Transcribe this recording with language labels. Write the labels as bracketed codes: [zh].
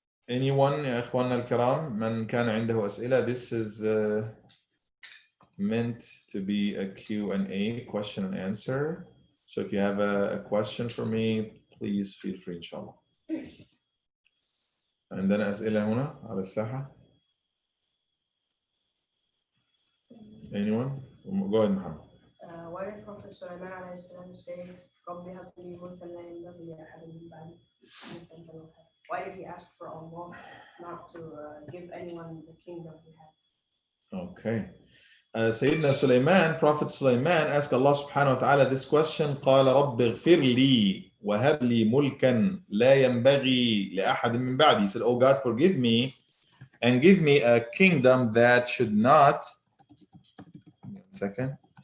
[en] Anyone, [ar] يا إخواننا الكرام, من كان عنده أسئلة, [en] this is meant to be a Q&A, question and answer. So if you have a question for me, please feel free, inshallah. [ar] عندنا أسئلة هنا على الساحة. [en] Anyone? Go ahead, Muhammad. Why did Prophet Sulaiman alayhi salam say, [ar] رَبِّ هَبْ لِي مُلْكًا لَا يَنبَغِي لِأَحَدٍ مِنْ بَعْدِي? [en] Why did he ask for Allah not to give anyone the kingdom he had? Okay. Sayyidina Sulaiman, Prophet Sulaiman asked Allah subhanahu wa ta'ala this question. [ar] قال رب اغفر لي وهب لي ملكا لا ينبغي لأحد من بعدي. [en] He said, oh God, forgive me and give me a kingdom that should not. Second.